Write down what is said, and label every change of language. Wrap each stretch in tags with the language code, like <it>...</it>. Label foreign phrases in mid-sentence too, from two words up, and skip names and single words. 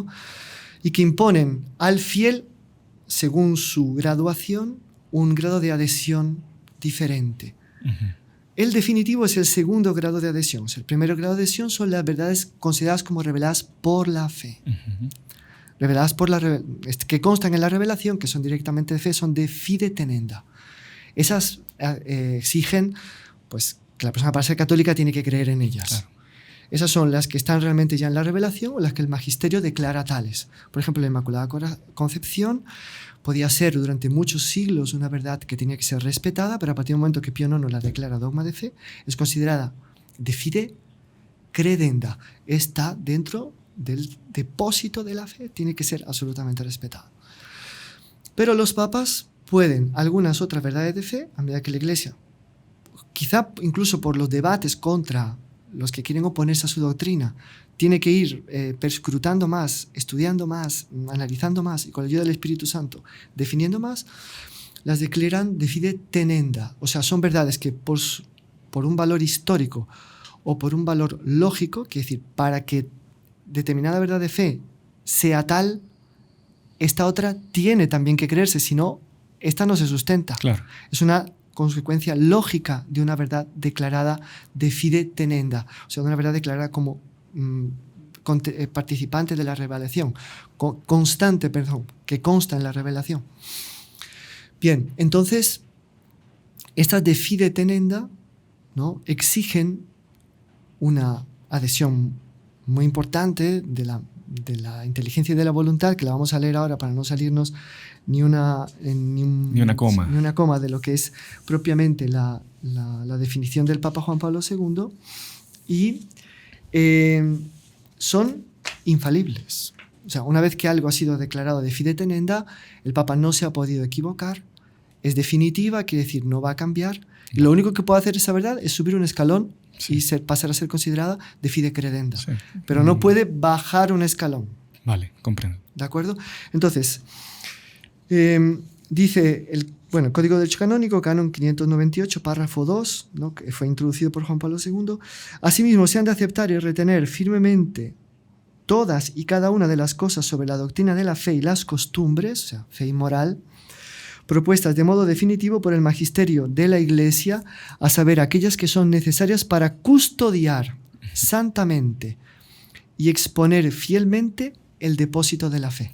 <es>Y que imponen al fiel, según su graduación, un grado de adhesión diferente. El definitivo es el segundo grado de adhesión. El primer grado de adhesión son las verdades consideradas como reveladas por la fe. Reveladas por que constan en la revelación, que son directamente de fe, son</es> <la>de fide tenenda.</la> <es>Esas exigen pues, que la persona para ser católica tiene que creer en ellas. Claro. Esas son las que están realmente ya en la revelación o las que el magisterio declara tales. Por ejemplo, la Inmaculada Concepción podía ser durante muchos siglos una verdad que tenía que ser respetada, pero a partir del momento que Pío IX la declara dogma de fe, es considerada</es> <la>de fide credenda.</la> <es>Está dentro del depósito de la fe, tiene que ser absolutamente respetada. Pero los papas pueden algunas otras verdades de fe, a medida que la Iglesia, quizá incluso por los debates contra los que quieren oponerse a su doctrina, tiene que ir perscrutando más, estudiando más, analizando más y con la ayuda del Espíritu Santo definiendo más, las declaran</es> <la>de fide tenenda.</la> <es>O sea, son verdades que por un valor histórico o por un valor lógico, que es decir, para que determinada verdad de fe sea tal, esta otra tiene también que creerse, si no, esta no se sustenta. Claro. Es una consecuencia lógica de una verdad declarada</es> <la>de fide tenenda,</la> <es>o sea, de una verdad declarada como participante de la revelación, constante, que consta en la revelación. Bien, entonces, estas</es> <la>de fide tenenda,</la> <es>¿no?, exigen una adhesión muy importante de la inteligencia y de la voluntad, que la vamos a leer ahora para no salirnos ni una coma de lo que es propiamente la definición del Papa Juan Pablo II, y son infalibles. O sea, una vez que algo ha sido declarado</es> <la>de fide tenenda,</la> <es>el Papa no se ha podido equivocar, es definitiva, quiere decir no va a cambiar, y lo único que puede hacer esa verdad es subir un escalón y pasar a ser considerada</es> <la>de fide credenda.</la> <es>Sí. Pero no puede bajar un escalón. Vale, comprendo. ¿De acuerdo? Entonces, dice el Código de Derecho Canónico, canon 598, párrafo 2, ¿no?, que fue introducido por Juan Pablo II. Asimismo, se han de aceptar y retener firmemente todas y cada una de las cosas sobre la doctrina de la fe y las costumbres, o sea, fe y moral, propuestas de modo definitivo por el magisterio de la Iglesia, a saber, aquellas que son necesarias para custodiar santamente y exponer fielmente el depósito de la fe.</es>